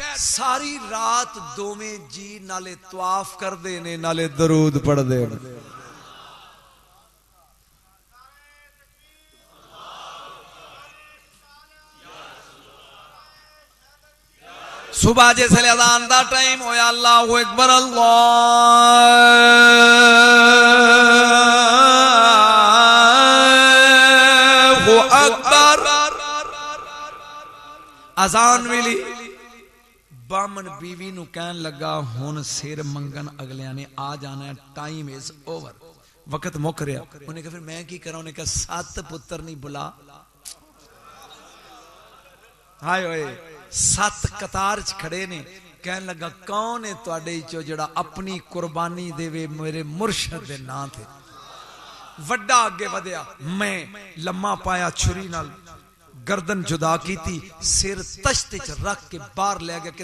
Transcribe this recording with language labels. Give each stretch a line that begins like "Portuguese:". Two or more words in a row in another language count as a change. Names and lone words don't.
Punjabi: ساری رات دوویں جی نالے طواف کر دے نے نالے درود پڑھ دے. صبح جیسے اذان دا ٹائم ہویا,
Arabic: الله أكبر الله أكبر.
Punjabi: اذان ملی۔ بامن بیوی نوں کہن لگا ہن سر منگن اگلیاں نے آ جانا ہے,
English: time is over,
Punjabi: وقت مک رہا. انہاں کہا فیر میں کی کراں؟ انہاں کہا 7 پتر نہیں بلا. ہائے اوئے 7 قطار چ کھڑے نے. کہن لگا کون ہے تہاڈے چوں جیڑا اپنی قربانی دیوے میرے مرشد دے ناں تے? وڈا اگے ودھیا. میں لما پایا، چھری نال گردن جدا کیتی، سر تشت چ رکھ کے باہر لے گیا.